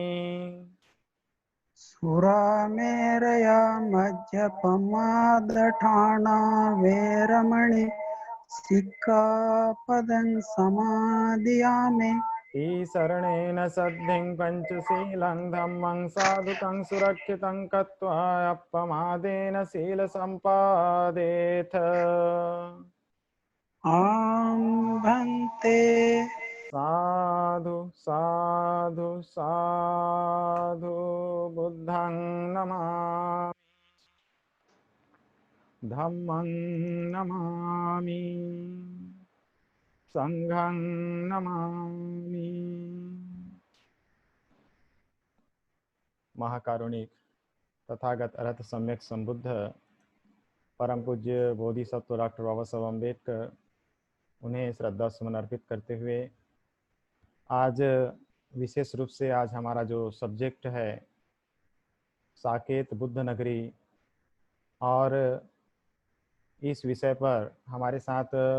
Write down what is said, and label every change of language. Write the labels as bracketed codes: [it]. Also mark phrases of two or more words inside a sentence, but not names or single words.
[pi] सुरामेरया मज्जपमादठाना वेरमणि सिक्खापदं समादियामि। ईशरणेन सद्धिं पञ्चशीलं धम्मं साधुकं सुरक्षितं कृत्वा अपमादेन शीलसम्पादेथ। आं भन्ते साधु साधु साधु बुद्धं नमामि, धम्मं नमामि, संघं नमामि। [hi] महाकारुणिक तथागत अर्हत सम्यक संबुद्ध परम पूज्य बोधिसत्व डॉक्टर बाबा साहब अम्बेडकर, उन्हें श्रद्धा सुमन अर्पित करते हुए आज विशेष रूप से आज हमारा जो सब्जेक्ट है साकेत बुद्ध नगरी, और इस विषय पर हमारे साथ